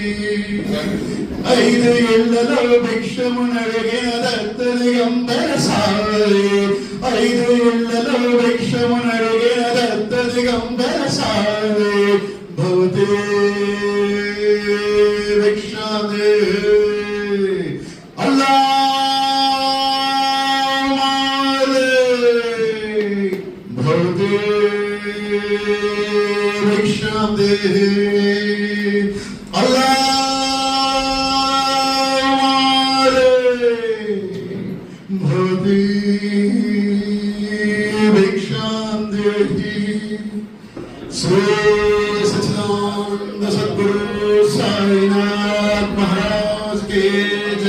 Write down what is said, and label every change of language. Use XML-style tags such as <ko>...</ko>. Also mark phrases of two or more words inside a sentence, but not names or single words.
<te>5 ఏళ్లలో భిక్షమునడిగిన దత్త దిగంబర సాయి 5 ఏళ్లలో భిక్షమునడిగిన దత్త దిగంబర సాయి భవతే</te> <sa>భిక్షాం దేహి అల్లా భవతే भिक्षां देहि अल्लाह भवती भिक्षां देहि श्री सच्चिदानंद सद्गुरु साईनाथ महाराज के</sa>